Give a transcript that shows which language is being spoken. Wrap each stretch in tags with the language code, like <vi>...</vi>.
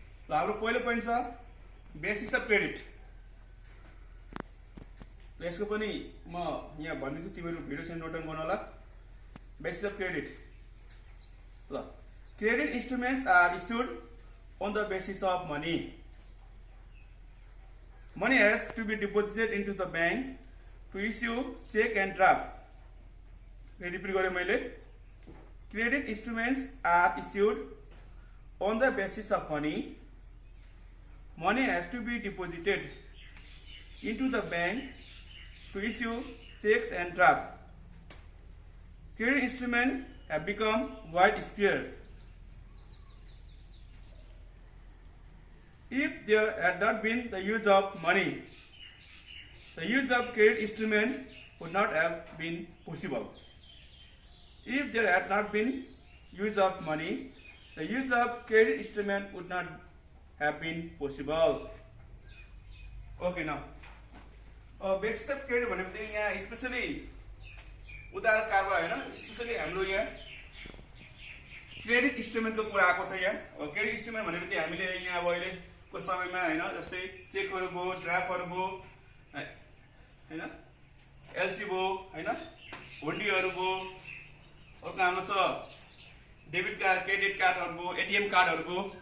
<ne>ल हाम्रो पहिलो पोइन्ट छ बेसिस अफ क्रेडिट। यसको पनि म यहाँ भन्दिन्छु, तिमीहरु भिडियो चाहिँ नोट डाउन गर्नु होला। Basis of credit.</ne> <en>ल credit instruments are issued on the basis of money. Money has to be deposited into the bank to issue check and draft.</en> <ne>Repeat गरे मैले।</ne> <en>Credit instruments are issued on the basis of money. Money has to be deposited into the bank to issue checks and draft. Credit instruments have become widespread. If there had not been the use of money, the use of credit instrument would not have been possible. If there had not been use of money, the use of credit instrument would not have been possible. Okay, now basis of credit</en> <ne>भनेपछि यहाँ specially उदाहरण कारोबार हैन, specially हाम्रो यहाँ credit इन्स्ट्रुमेन्टको कुरा आएको छ। यहाँ क्रेडिट इन्स्ट्रुमेन्ट भनेपछि हामीले यहाँ अब अहिले को समयमा हैन जस्तै चेकहरु भयो, ड्राफ्टहरु भयो हैन, एलसी भयो हैन, हुन्डीहरु भयो, अर्को हाम्रो छ डेबिट कार्ड, क्रेडिट कार्डहरु भयो, एटीएम कार्डहरु भयो।</ne>